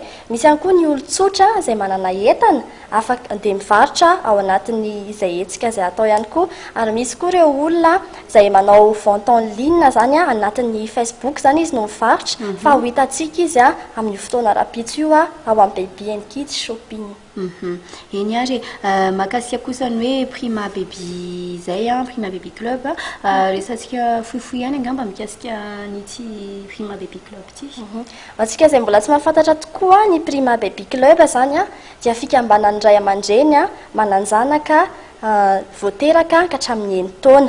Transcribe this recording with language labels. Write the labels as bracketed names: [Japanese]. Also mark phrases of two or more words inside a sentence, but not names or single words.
[Malagasy] Misy ihany koa ny olon-tsotra izay manana entana afaka dia mivarotra ao anatin'ny izay hetsika izay atao ihany koa. Ary misy koa ireo olona izay manao [French] vente en ligne [Malagasy] zany anatin'ny Facebook zany izy no mivarotra fa ho hitantsika izy amin'ny fotoana rapitso io ao amin'ny baby and kids shopping. Eny ary mahakasika kosa ny hoe prima baby izay prima baby club resantsika fohifohy ihany angamba mikasika nyty prima baby club ity. Antsika izay mbola tsy mahafantatra tokoa ny prima baby club zany dia fikambanan'ny ray aman-dreny mananjanaka voateraka ka hatramin'ny 9 taona.